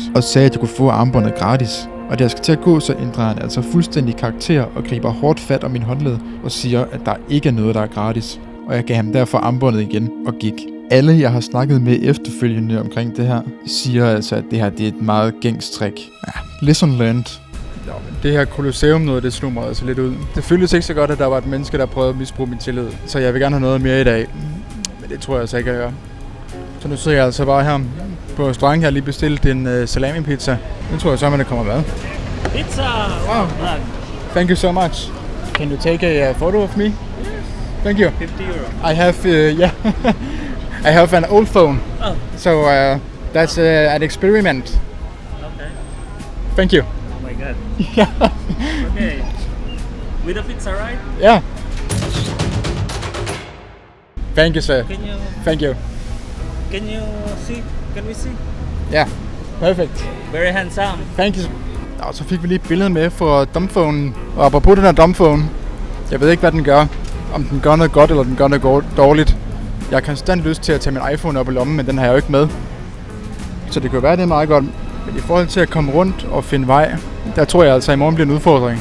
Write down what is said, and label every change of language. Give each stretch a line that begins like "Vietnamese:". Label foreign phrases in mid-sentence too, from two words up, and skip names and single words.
Danish: Og sagde, at jeg kunne få armbåndet gratis. Og da jeg skal til at gå, så ændrer han altså fuldstændig karakter og griber hårdt fat om min håndled. Og siger, at der ikke er noget, der er gratis. Og jeg gav ham derfor armbåndet igen og gik. Alle, jeg har snakket med efterfølgende omkring det her, siger altså, at det her det er et meget gængstrik. Ja,
English: lesson learned.
Danish: Ja, men det her Colosseum noget, det slog mig altså lidt ud. Det føltes ikke så godt, at der var et menneske, der prøvede at misbruge min tillid. Så jeg vil gerne have noget mere i dag. Men det tror jeg altså ikke, jeg gør. Så nu sidder jeg altså bare her på restaurant. Jeg har lige bestilt en salami pizza. Nu tror jeg så, at der kommer mad. Pizza!
English: Wow. Thank you so much. Can you take a photo of me? Yes. Thank you. 50 euro. I have, yeah. I have an old phone, so that's an experiment. Okay. Thank you. Oh my god. Yeah. Okay. With a pizza, right? Yeah. Thank you, sir. Thank you. Can you see? Can we see? Yeah. Perfect. Very handsome. Thank you.
Danish: Og så fik vi lige et billede med fra dumbphonen. Og apropos den her dumbphone, jeg ved ikke, hvad den gør. Om den gør noget godt, eller den gør noget dårligt. Jeg har konstant lyst til at tage min iPhone op i lommen, men den har jeg jo ikke med. Så det kan være, det er meget godt. Men i forhold til at komme rundt og finde vej, der tror jeg altså, at i morgen bliver en udfordring.